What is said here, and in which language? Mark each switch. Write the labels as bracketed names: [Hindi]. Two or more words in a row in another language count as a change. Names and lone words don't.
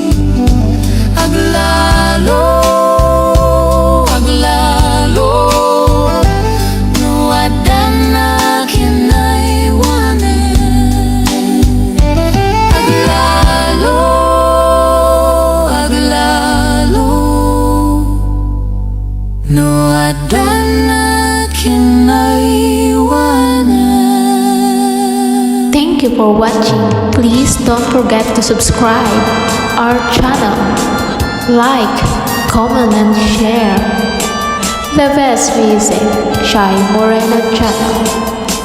[Iloko] Aglalo, aglalo, no adan na kinaiwanan. Aglalo, aglalo, no adan na kinaiwanan. [English] Thank you for watching. Please don't forget to subscribe our channel. Like, comment, and share. The best music, Shy Moreno channel.